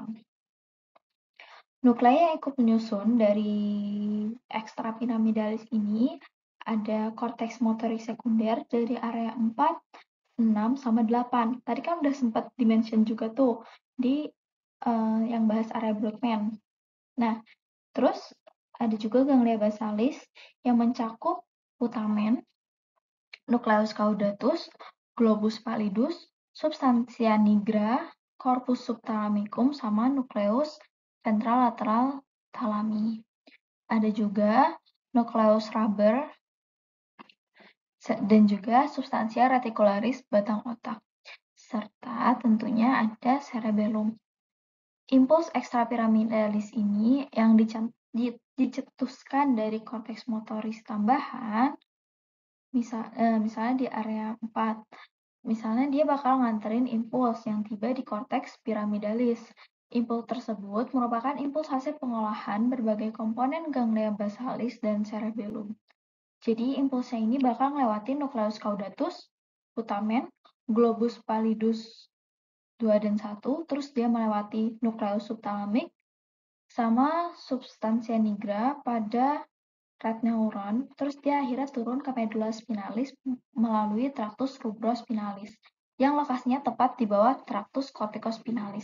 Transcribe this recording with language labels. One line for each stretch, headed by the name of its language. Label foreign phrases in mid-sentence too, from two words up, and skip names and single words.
Indonesian: Nuklei yang ikut menyusun dari ekstrapiramidalis ini ada korteks motorik sekunder dari area 4, 6, sama 8. Tadi kan udah sempat dimention juga tuh di yang bahas area Brodmann. Nah, terus ada juga
Latin: ganglia basalis
Indonesian: yang mencakup putamen,
Latin: nucleus caudatus, globus pallidus, substantia nigra, corpus subthalamicum,
Indonesian: sama
Latin: nucleus ventrolateral thalami.
Indonesian: Ada juga
Latin: nucleus rubber
Indonesian: dan juga substansia reticularis batang otak. Serta tentunya ada cerebellum. Impuls ekstrapiramidalis ini yang dicetuskan dari korteks motoris tambahan, misalnya di area 4. Misalnya dia bakal nganterin impuls yang tiba di korteks piramidalis. Impuls tersebut merupakan impuls hasil pengolahan berbagai komponen
Latin: ganglia basalis
Indonesian: dan cerebellum. Jadi impulsnya ini bakal ngelewatin
Latin: nucleus caudatus, putamen, globus pallidus
Indonesian: 2 dan 1, terus dia melewati nucleus subthalamik sama
Latin: substansia nigra
Indonesian: pada
English: red neuron,
Indonesian: terus dia akhirnya turun ke medula spinalis melalui
Latin: tractus rubrospinalis
Indonesian: yang lokasinya tepat di bawah
Latin: tractus corticospinalis.